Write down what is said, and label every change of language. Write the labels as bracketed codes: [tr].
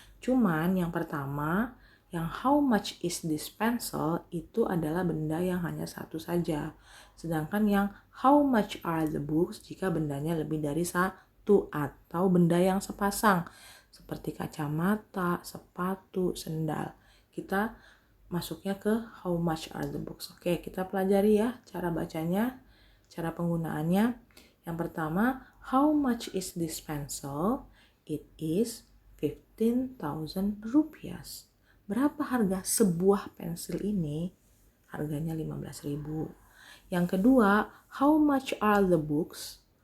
[id] Cuman yang pertama, yang [en] how much is this pencil [id] itu adalah benda yang hanya satu saja. Sedangkan yang [en] how much are the books [id] jika bendanya lebih dari satu atau benda yang sepasang seperti kacamata, sepatu, sendal. Kita masuknya ke [en] how much are the books. [id] Oke, kita pelajari ya cara bacanya, cara penggunaannya. Yang pertama, [en] how much is this pencil? It is 15,000 rupiah. [id] Berapa harga sebuah pensil ini? Harganya 15.000. Yang kedua, [en] how much are the books?